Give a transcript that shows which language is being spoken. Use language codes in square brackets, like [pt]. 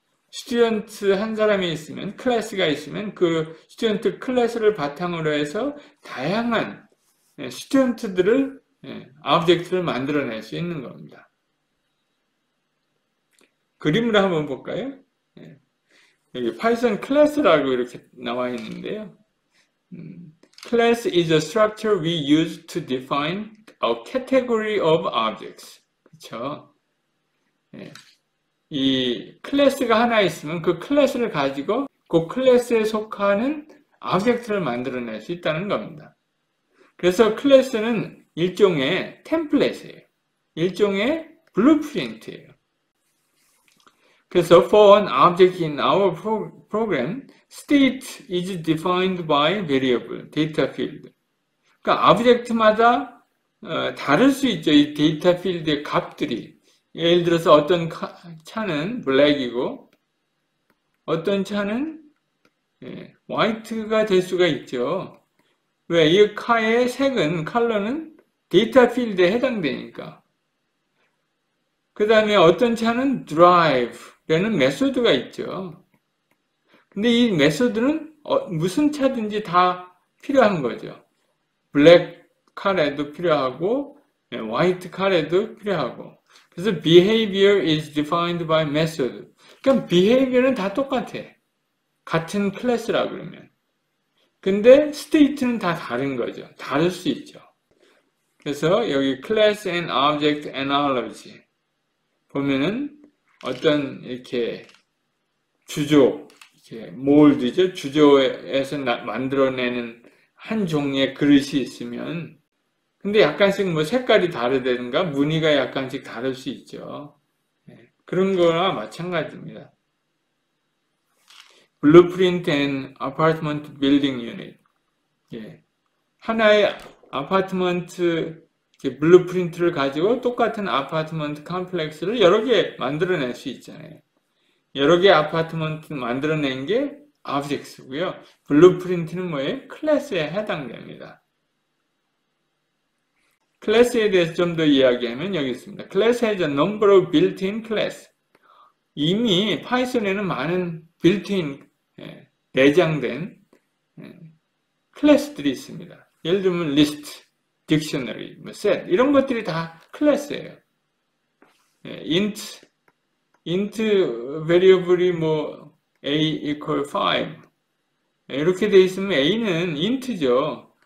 [ko] 스튜던트 한 사람이 있으면 클래스가 있으면 그 스튜던트 클래스를 바탕으로 해서 다양한 스튜던트들을 오브젝트를 만들어낼 수 있는 겁니다. 그림으로 한번 볼까요? 여기 파이썬 클래스라고 이렇게 나와 있는데요. [en] Class is a structure we use to define a category of objects. [ko] 그렇죠? 이 클래스가 하나 있으면 그 클래스를 가지고 그 클래스에 속하는 오브젝트를 만들어낼 수 있다는 겁니다. 그래서 클래스는 일종의 템플릿이에요. 일종의 블루프린트예요. 그래서 [en] for an object in our program, state is defined by variable, data field. [ko] 그러니까 오브젝트마다 다를 수 있죠. 이 데이터 필드의 값들이. 예를 들어서 어떤 차는 블랙이고 어떤 차는 화이트가 될 수가 있죠. 왜? 이 카의 색은, 컬러는 데이터 필드에 해당되니까. 그 다음에 어떤 차는 drive라는 메소드가 있죠. 근데 이 메소드는 무슨 차든지 다 필요한 거죠. 블랙 칼에도 필요하고 화이트 칼에도 필요하고. 그래서 [en] behavior is defined by method. [ko] 그러니까 behavior는 다 똑같아. 같은 클래스라 그러면. 근데 state는 다 다른 거죠. 다를 수 있죠. 그래서 여기 [en] class and object analogy [ko] 보면은 어떤 이렇게 주조, 이렇게 몰드죠. 주조에서 만들어내는 한 종류의 그릇이 있으면 근데 약간씩 뭐 색깔이 다르다든가 무늬가 약간씩 다를 수 있죠. 그런 거나 마찬가지입니다. [en] Blueprint and Apartment Building Unit. [ko] 하나의 아파트먼트 블루프린트를 가지고 똑같은 아파트먼트 컴플렉스를 여러 개 만들어낼 수 있잖아요. 여러 개 아파트먼트 만들어낸 게 오브젝트고요. 블루프린트는 뭐예요? 클래스에 해당됩니다. 클래스에 대해서 좀 더 이야기하면 여기 있습니다. [en] Class has a number of built-in class. [ko] 이미 파이썬에는 많은 built-in 내장된 클래스들이 있습니다. 예를 들면 list, dictionary, set 이런 것들이 다 클래스예요. int variable이 뭐 [en] a equal 5 [ko] 이렇게 돼 있으면 a는 int죠.